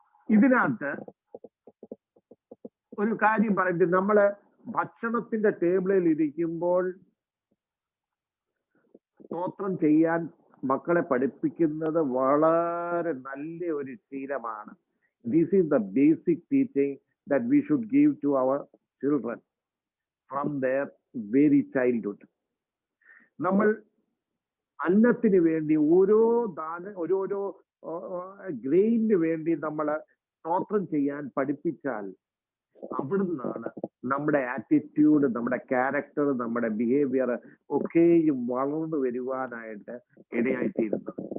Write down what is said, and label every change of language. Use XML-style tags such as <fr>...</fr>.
<ml>ഇതിനകത്ത് ഒരു കാര്യം പറഞ്ഞിട്ട്, നമ്മള് ഭക്ഷണത്തിന്റെ ടേബിളിൽ ഇരിക്കുമ്പോൾ സ്തോത്രം ചെയ്യാൻ മക്കളെ പഠിപ്പിക്കുന്നത് വളരെ നല്ല ഒരു ശീലമാണ്.</ml> <en>This is the basic teaching that we should give to our children from their very childhood.</en> <ml>നമ്മൾ അന്നത്തിന് വേണ്ടി ഓരോരോ ഗ്രെയിനിന് വേണ്ടി നമ്മൾ സ്തോത്രം ചെയ്യാൻ പഠിപ്പിച്ചാൽ അവിടുന്നാണ് നമ്മുടെ ആറ്റിറ്റ്യൂഡ്, നമ്മുടെ ക്യാരക്ടർ, നമ്മുടെ ബിഹേവിയർ ഒക്കെയും വളർന്നു വരുവാനായിട്ട് ഇടയായിത്തീരുന്നത്.</ml>